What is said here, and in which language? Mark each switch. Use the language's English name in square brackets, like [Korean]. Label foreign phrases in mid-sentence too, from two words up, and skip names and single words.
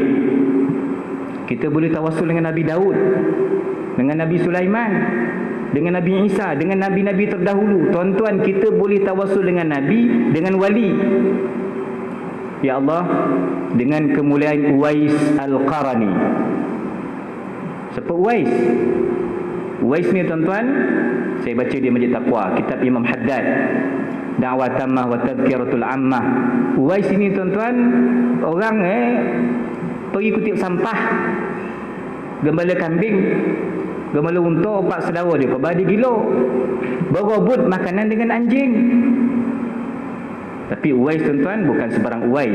[Malay] Kita boleh tawassul dengan Nabi Daud, dengan Nabi Sulaiman, dengan Nabi Isa, dengan Nabi-Nabi terdahulu. Tuan-tuan, kita boleh tawassul dengan Nabi, dengan wali. [Arabic] Ya Allah, [Malay] dengan kemuliaan Uwais Al-Qarani. Siapa Uwais? Uwais ni, tuan-tuan, saya baca di Masjid Taqwa, kitab Imam Haddad, Da'wah Tammah wa Tadhkiratul Ammah. Uwais ini, tuan-tuan, orang pergi kutip sampah, gembala kambing, gembala unta, 4 saudara dia, khabar dia gila, berebut makanan dengan anjing. Tapi Uwais, tuan-tuan, bukan sebarang Uwais.